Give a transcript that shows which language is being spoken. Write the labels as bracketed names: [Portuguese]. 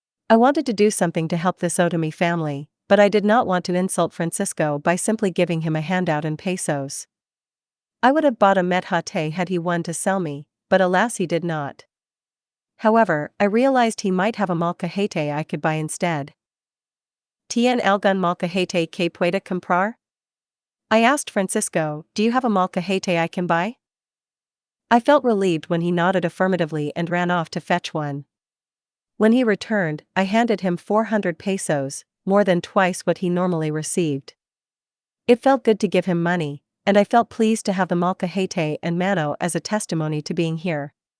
[English] I wanted to do something to help this Otomi family, but I did not want to insult Francisco by simply giving him a handout in pesos. I would have bought a methate had he one to sell me, but alas he did not. However, I realized he might have a molcajete I could buy instead. [Spanish] "¿Tien algún molcajete que pueda comprar?" [English] I asked Francisco, "Do you have a molcajete I can buy?" I felt relieved when he nodded affirmatively and ran off to fetch one. When he returned, I handed him 400 pesos, more than twice what he normally received. It felt good to give him money, and I felt pleased to have the molcajete and mano as a testimony to being here.